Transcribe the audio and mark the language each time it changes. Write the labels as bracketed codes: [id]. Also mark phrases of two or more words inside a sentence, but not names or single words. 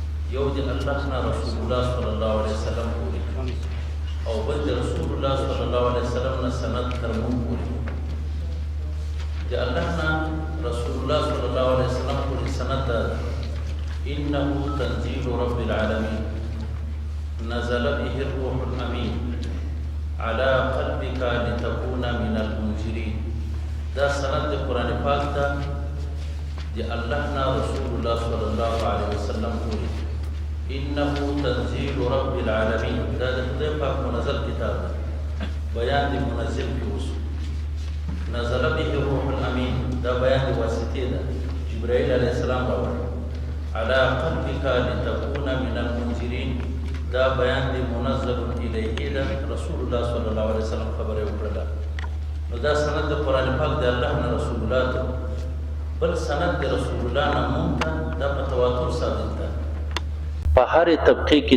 [ps] یو د الله نه رسول الله صلی الله علیه وسلم پورې او بل د رسول الله صلی الله علیه وسلم نه سند تر مونږ پورې د الله نه رسول الله صلی الله علیه وسلم پورې سند ده [ar] انه تنزيل رب العالمين نزل به الروح الامين على قلبك لتكون من المنذرين [ps] دا سند د قران پاک ته دی الله نا رسول الله صلی الله علیه وسلم پوری [ar] انه تنزيل رب العالمين [ps] دا د خدای پاک منزل کتاب ده بیان دی منزل کی اوسو [ar] نزل به الروح الامين [ps] دا بیان دی واسطه ده جبرائیل علیه السلام راوړ [ar] على قلبك لتكون من المنذرين [ps] دا بیان دی منزل الیه ده رسول الله صلی الله علیه وسلم خبره وکړه نو دا سند د قران پاک د الله نه رسول الله ته بل سند د رسول الله نه مونږ ته د تواتر ثابت ده په هر طبقه کې